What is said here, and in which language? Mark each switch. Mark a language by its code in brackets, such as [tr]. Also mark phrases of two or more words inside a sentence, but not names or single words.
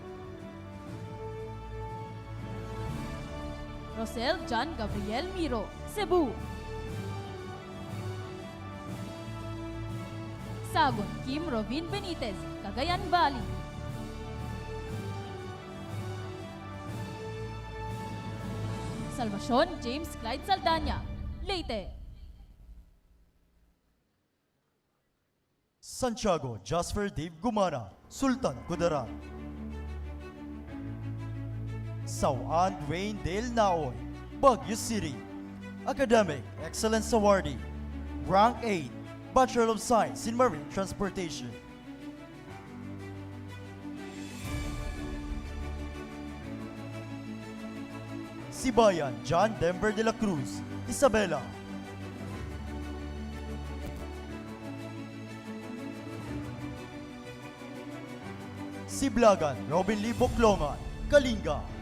[en] Rosel John Gabriel Miro, Cebu. Sagon Kim Rovin Benitez, Cagayan Valley. Salvacion James Clyde Saldana, Leyte. Santiago Jasper Dave Gumana, Sultan Kudarat. Sauan Dwayne Dale Naoy, Baguio City. Academic Excellence Awardee, Rank 8, Bachelor of Science in Marine Transportation. Sibayan John Denver de la Cruz, Isabela. Siblagan Robin Lee Boclongan, Kalinga.